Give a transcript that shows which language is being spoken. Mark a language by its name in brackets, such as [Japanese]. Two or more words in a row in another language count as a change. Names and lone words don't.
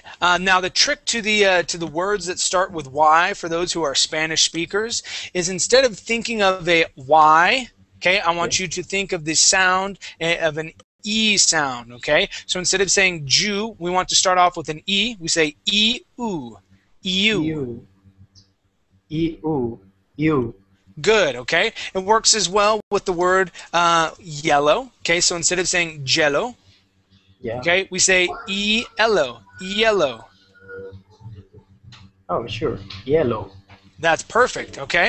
[English] Now the trick to the words that start with Y for those who are Spanish speakers is instead of thinking of a Y, okay, I want you to think of the sound of an E sound. Okay. So instead of saying Jew, we want to start off with an E. We say E-U. E-U. E-U. You. Good, okay? It works as well with the word yellow, okay? So instead of saying jello, Yeah. okay, we say yellow, yellow. Oh, sure. Yellow. That's perfect, okay?